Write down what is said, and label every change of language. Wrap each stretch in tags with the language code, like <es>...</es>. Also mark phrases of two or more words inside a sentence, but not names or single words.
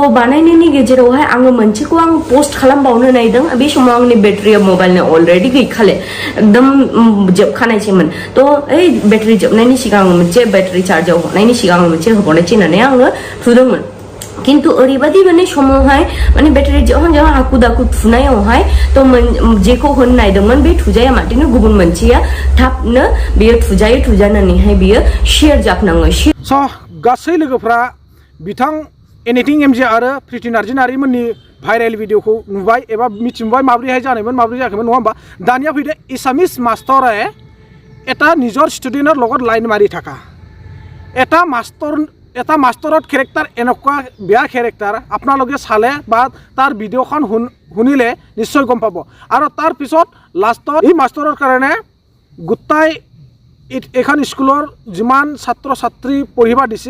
<brx>बानायनायनि गेजेरावहाय आङो मोनसेखौ आं पोस्ट खालामबावनो नायदों बे समाव आंनि बेटारिया मबाइलनि अलरेडि गैखाले एकदम जोबखानायसैमोन थ' ओइ बेटारि जोबनायनि सिगां मोनसे बेटारि चार्जाव हरनायनि सिगां मोनसे होबावनायसै होननानै आङो थुदोंमोन किन्तु ओरैबायदि माने समावहाय माने बेटारि जहां जहां हाखु दाखु थुनायावहाय थ' जेखौ होनो नायदोंमोन बे थुजाया माथिनो गुबुन मोनसेया थाबनो बेयो थुजानानैहाय बेयो शेयार जाफनाङो स' गासै लोगोफ्रा बिथां एनिथिं एमजे आरो प्रिति नार्जारिमोननि भाइरेल भिडिअखौ नुबाय एबा मिथिबाय माब्रैहाय जानायमोन माब्रै जायाखैमोन नङा होमबा दानिया फैदो एसामिस मास्टरे</brx> <as>এটা নিজৰ ষ্টুডেণ্টৰ লগত লাইন মাৰি থাকা এটা মাষ্টৰত কেৰেক্টাৰ এনেকুৱা বেয়া কেৰেক্টাৰ আপোনালোকে চালে বা তাৰ ভিডিঅ'খন শুনিলে নিশ্চয় গম পাব আৰু তাৰ পিছত লাষ্টত এই মাষ্টৰৰ কাৰণে গোটাই এখন স্কুলৰ যিমান ছাত্ৰ ছাত্ৰী পঢ়িব দিছে</as>